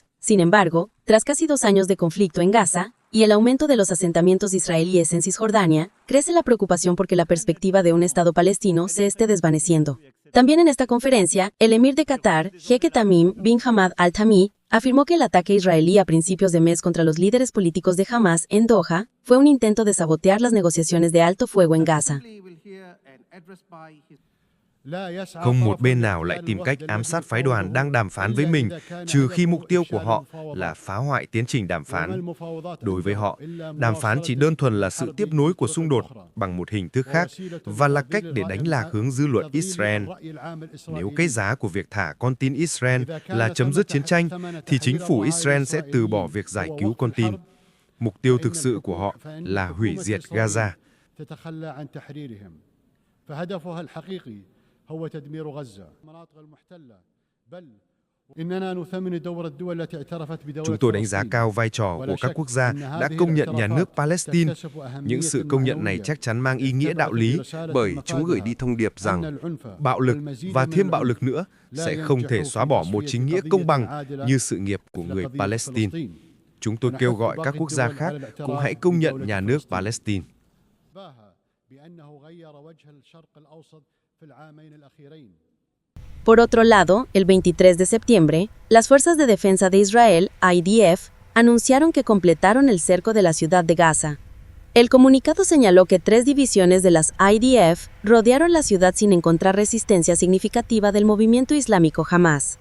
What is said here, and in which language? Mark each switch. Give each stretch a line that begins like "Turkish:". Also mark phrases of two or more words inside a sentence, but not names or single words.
Spanish: Sin embargo, tras casi 2 años de conflicto en Gaza y el aumento de los asentamientos israelíes en Cisjordania, crece la preocupación porque la perspectiva de un Estado palestino se esté desvaneciendo. También en esta conferencia, el emir de Qatar, Jeque Tamim bin Hamad Al Thani, afirmó que el ataque israelí a principios de mes contra los líderes políticos de Hamás en Doha fue un intento de sabotear las negociaciones de alto fuego en Gaza.
Vietnamese: Không một bên nào lại tìm cách ám sát phái đoàn đang đàm phán với mình, trừ khi mục tiêu của họ là phá hoại tiến trình đàm phán. Đối với họ, đàm phán chỉ đơn thuần là sự tiếp nối của xung đột bằng một hình thức khác và là cách để đánh lạc hướng dư luận Israel. Nếu cái giá của việc thả con tin Israel là chấm dứt chiến tranh, thì chính phủ Israel sẽ từ bỏ việc giải cứu con tin. Mục tiêu thực sự của họ là hủy diệt Gaza.
Arabic: فهدفها الحقيقي هو تدمير غزة المناطق المحتلة بل
Vietnamese: Chúng tôi đánh giá cao vai trò của các quốc gia đã công nhận nhà nước Palestine. Những sự công nhận này chắc chắn mang ý nghĩa đạo lý bởi chúng gửi đi thông điệp rằng bạo lực và thêm bạo lực nữa sẽ không thể xóa bỏ một chính nghĩa công bằng như sự nghiệp của người Palestine. Chúng tôi kêu gọi các quốc gia khác cũng hãy công nhận nhà nước Palestine.
Spanish: Por otro lado, el 23 de septiembre, las Fuerzas de Defensa de Israel, IDF, anunciaron que completaron el cerco de la ciudad de Gaza. El comunicado señaló que 3 divisiones de las IDF rodearon la ciudad sin encontrar resistencia significativa del movimiento islámico Hamás.